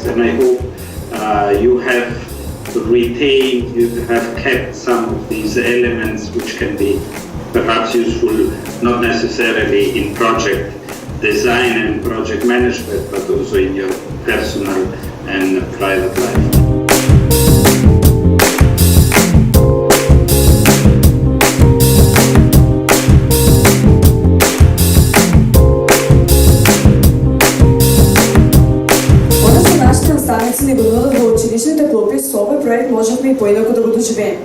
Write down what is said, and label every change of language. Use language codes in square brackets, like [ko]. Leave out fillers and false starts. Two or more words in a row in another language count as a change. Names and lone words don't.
[en] And I hope you have retained, you have kept some of these elements which can be perhaps useful not necessarily in project design and project management, but also in your personal and private life. [mk] Наставници ни го нудат во училишните клупи, со овој проект можевме и поинаку да го доживееме.